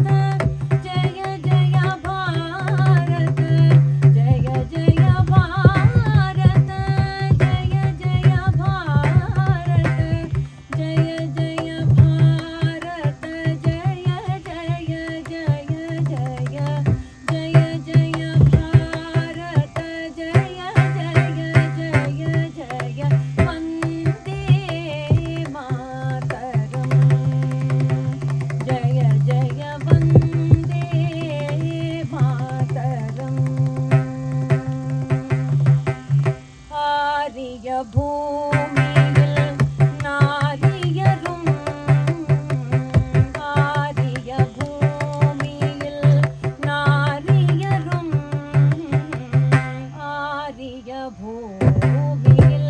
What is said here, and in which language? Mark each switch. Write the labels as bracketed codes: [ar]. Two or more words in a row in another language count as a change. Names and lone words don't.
[hi] जय जय भारत, जय जय भारत, जय जय भारत, जय जय भारत, जय जय जय जय, जय जय भारत, जय जय जय जय, वन्दे मातरम्, जय जय वन्दे मातरम्, [ta] ஆரிய பூமியில் நாரியரும், ஆரிய பூமியில் நாரியரும், ஆரிய பூமியில்